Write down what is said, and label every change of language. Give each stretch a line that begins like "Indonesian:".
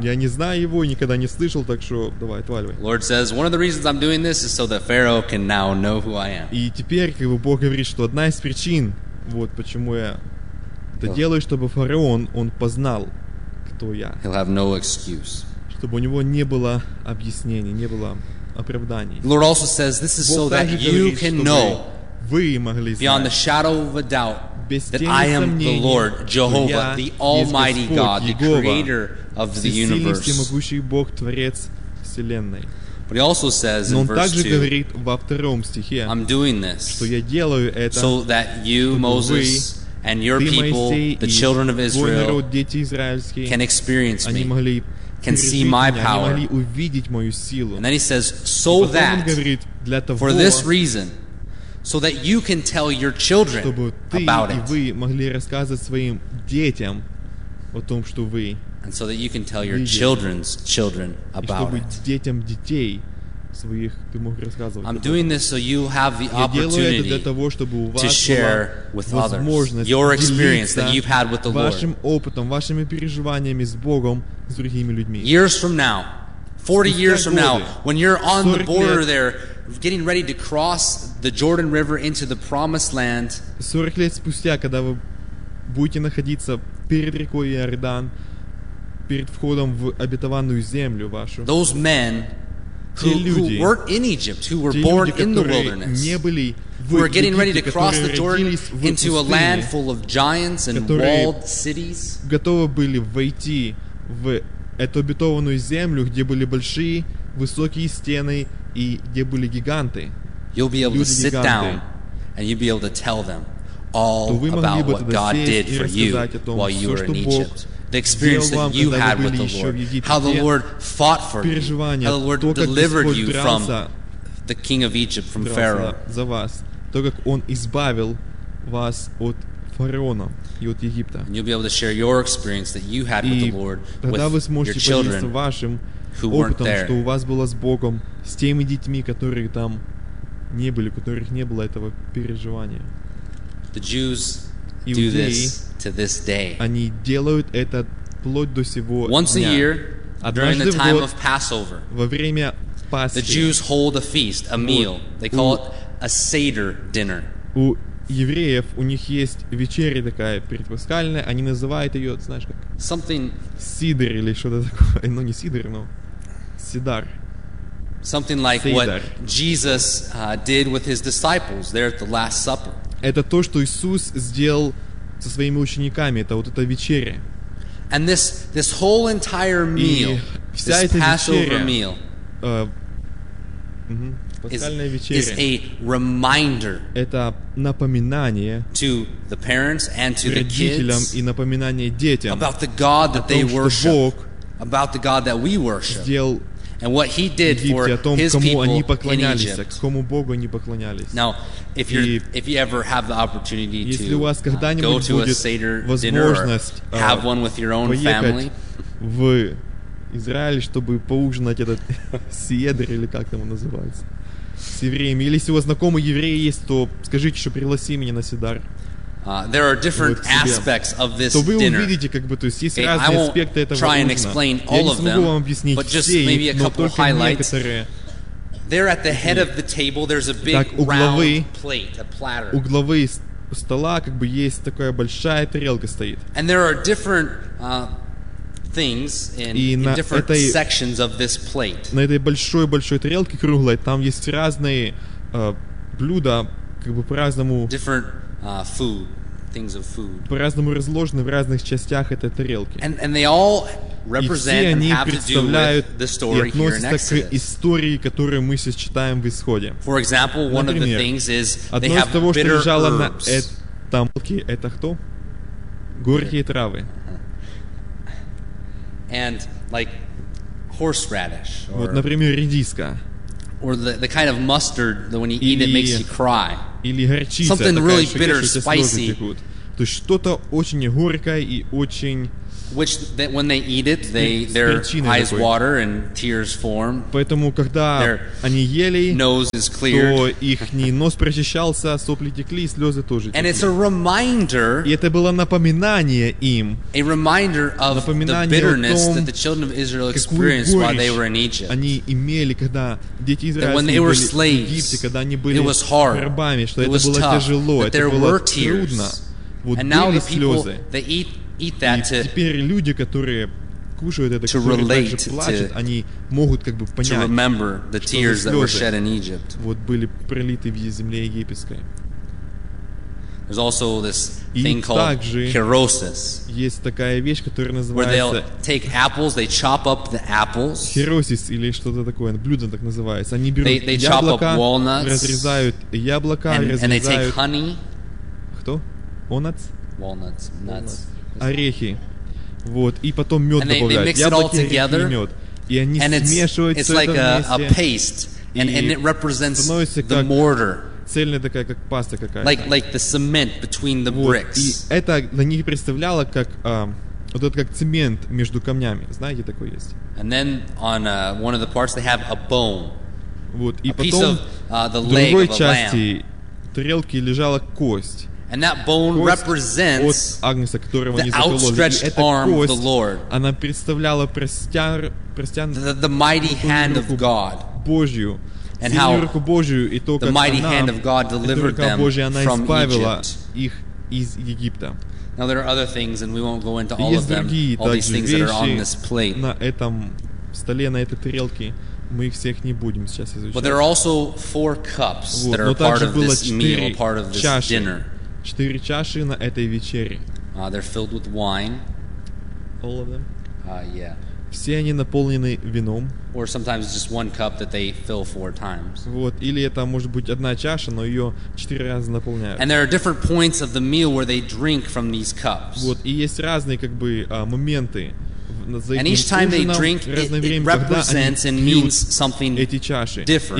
Russian: Я не знаю его и никогда не слышал, так что давай отваливай.
English: Lord says one of the reasons I'm doing this is so that Pharaoh can now know who I am.
Russian: И теперь, как бы Бог говорит, что одна из причин, вот почему я это делаю, чтобы фараон он познал, кто я.
English: He'll have no excuse.
Russian: Чтобы у него не было объяснений, не было оправданий.
English: Lord also says this is so that you can know beyond the shadow of a doubt that I am the Lord, Jehovah, the Almighty God, the Creator of the universe. But he also says in verse 2, I'm doing this so that you, Moses, and your people, the children of Israel, can experience me, can see my power. And then he says, so that, for this reason, so that you can tell your children about it.
Russian: Том, вы,
English: and so that you can tell your children's children about it.
Russian: Детям, детей своих, ты мог рассказывать.
English: I'm doing this so you have the opportunity
Russian: того,
English: to share with others your experience that you've had with the Lord.
Russian: Вашим опытом, вашими переживаниями с Богом, с другими людьми.
English: Years from now, 40 years from now, when you're on the border there, getting ready to cross the Jordan River into the Promised Land.
Russian: 40 лет спустя, когда вы будете находиться перед рекой Иордан, перед входом в обетованную землю вашу.
English: Those men who weren't in Egypt, who were born in the wilderness,
Russian: не были в
English: who were getting ready to cross the Jordan into a land full of giants and walled cities,
Russian: готовы были войти в эту обетованную землю, где были большие высокие стены и где были гиганты.
English: You'll be able to sit down and you'll be able to tell them all about what God did for you while you were in Egypt. The experience that you had with the Lord. How the Lord fought for you. How the Lord delivered you from the king of Egypt, from Pharaoh.
Russian: За вас. То, как он избавил вас от фараона и от Египта.
English: And you'll be able to share your experience that you had with the Lord with your children who weren't there.
Russian: Что у вас было с Богом, с теми детьми, которые там не были, у которых не было этого переживания.
English: The Jews do this to this day.
Russian: Они делают это вплоть до сего дня.
English: Once a year, during the time of Passover,
Russian: во время Пасхи,
English: the Jews hold a feast, a meal. They call it a Seder dinner.
Russian: У евреев, у них есть вечеря такая предпаскальная, они называют ее, знаешь, как
English: something
Russian: Сидр или что-то такое. Ну, не Сидр, но Сидар.
English: Something like Seder. What Jesus did with his disciples there at the Last Supper.
Russian: Это то, что Иисус сделал со своими учениками. Это вот эта вечеря.
English: And this whole entire meal, this Passover meal, is a reminder.
Russian: Это напоминание
English: to the parents and to the kids.
Russian: Родителям и напоминание детям.
English: About the God that they worship. About the God that we worship.
Russian: Сделал
English: and what he did for his people in Egypt. Now, if you ever have the opportunity to go to a Seder dinner or have one with your own family,
Russian: в Израиль, чтобы поужинать этот седер или как там он называется, с евреями. Или если у вас знакомые евреи есть, то скажите, что пригласи меня на седар.
English: There are different aspects of this dinner. I won't try and explain all of them, but just maybe a couple of highlights. There at the head of the table, there's a big round plate, a platter.
Russian: У главы стола как бы есть такая большая тарелка стоит.
English: And there are different things in different sections of this plate.
Russian: На этой большой тарелке круглой там есть разные блюда как бы по-разному.
English: Different food, things of food.
Russian: По-разному разложены в разных частях этой тарелки.
English: And they all represent and have to do with the story here in Exodus.
Russian: И все они представляют истории, которую мы сейчас читаем в Исходе.
English: For example, one of the things is they have bitter herbs.
Russian: Одно из того, что лежало на этом тарелке, это кто? Горькие травы.
English: And like horseradish.
Russian: Вот, например, редиска.
English: Or the kind of mustard that when you eat it makes you cry.
Russian: Или горчица.
English: Something really bitter, spicy.
Russian: То есть что-то очень горькое и очень.
English: Which that when they eat it, their eyes water and tears form.
Russian: Поэтому когда они ели, то их нос прочищался, сопли текли, слезы тоже текли.
English: And it's a reminder.
Russian: И это было напоминание им.
English: A reminder of the bitterness that the children of Israel experienced while they were in Egypt.
Russian: Они имели, когда дети израильтяне были в Египте, когда они были рабами, что это было тяжело, это было трудно. Вот были слезы. Теперь люди, которые кушают это, которые дальше плачут, они могут как бы понять, что слезы вот были пролиты в земле египетской.
English: There's also this thing
Russian: и
English: called
Russian: также
English: kerosis,
Russian: есть такая вещь, которая называется
English: where they'll take apples, they chop up the apples.
Russian: Kerosis или что-то такое, блюдо так называется. Они берут
English: they
Russian: яблоко,
English: chop up walnuts,
Russian: разрезают яблоко,
English: and they take honey.
Russian: Кто? Walnuts?
English: Walnuts, nuts.
Russian: Орехи, вот, и потом мед добавляют, яблоки, орехи и мед, и они смешивают все
English: like
Russian: это вместе, и становится как
English: mortar,
Russian: цельная такая, как паста какая-то.
English: Like the cement between the bricks.
Russian: Вот, и это на них представляло как, вот это как цемент между камнями, знаете, такой есть.
English: And then on one of the parts they have a bone,
Russian: вот, и
English: a
Russian: потом
English: piece of the leg
Russian: в другой
English: of
Russian: части
English: lamb.
Russian: Тарелки лежала кость.
English: And that bone represents
Russian: Агнеса,
English: the outstretched arm of the Lord.
Russian: Она представляла
English: the mighty hand of God.
Russian: Божью,
English: and how
Russian: Божью, то,
English: the mighty
Russian: она,
English: hand of God delivered them
Russian: Божья,
English: from Egypt.
Russian: Их из Египта.
English: Now there are other things, and we won't go into all of them.
Russian: Другие,
English: all these things
Russian: вещи,
English: that are on this plate.
Russian: На этом столе, на этой тарелке. Мы их всех не будем сейчас изучать.
English: But there are also four cups that are part of this meal, part of this dinner.
Russian: Четыре чаши на этой вечере.
English: They're filled with wine. All of them? Yeah.
Russian: Все они наполнены вином.
English: Or sometimes just one cup that they fill four times.
Russian: Вот, или это может быть одна чаша, но ее четыре раза наполняют.
English: And there are different points of the meal where they drink from these cups.
Russian: Вот, и есть разные как бы моменты.
English: And each time they drink, it represents and means something different.